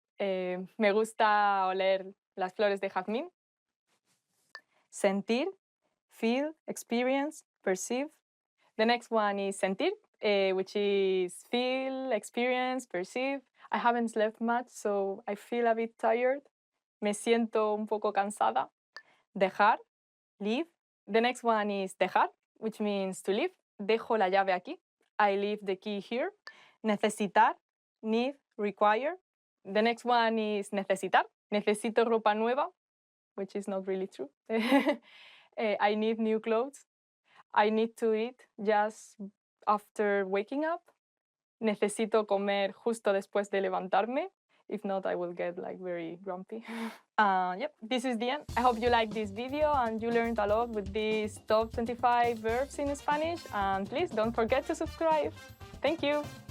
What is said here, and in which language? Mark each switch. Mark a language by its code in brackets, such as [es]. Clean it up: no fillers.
[es] Me gusta oler las flores de jazmín. [en] Sentir, feel, experience, perceive. The next one is sentir, which is feel, experience, perceive. I haven't slept much, so I feel a bit tired. [es] Me siento un poco cansada. [en] Dejar, leave. The next one is dejar, which means to leave. [es] Dejo la llave aquí. [en] I leave the key here. Necesitar, need, require. The next one is necesitar. [es] Necesito ropa nueva, [en] which is not really true. I need new clothes. I need to eat just after waking up. [es] Necesito comer justo después de levantarme. [en] If not, I will get like very grumpy. Yep, this is the end. I hope you liked this video and you learned a lot with these top 25 verbs in Spanish. And please don't forget to subscribe. Thank you.